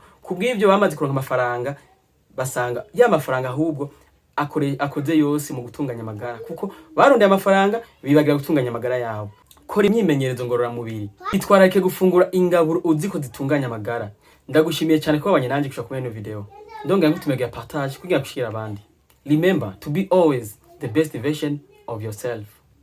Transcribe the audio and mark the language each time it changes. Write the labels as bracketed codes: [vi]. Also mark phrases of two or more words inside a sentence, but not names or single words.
[rn] Kubw'ivyo bamaze kuronka amafaranga basanga ya mafaranga ahubwo akoze yose mu gutunganya amagara, kuko barondeye amafaranga bibagira gutunganya amagara yabo. Kora imyimenyerezo ngorora mubiri, itwararike gufungura ingaburo uziko zitunganya amagara. Ndagushimiye cyane ko wabanye nanje kushaka kumenya video. Ndongera ngutumegera partage kugira gushira abandi. [en] Remember to be always the best version of yourself.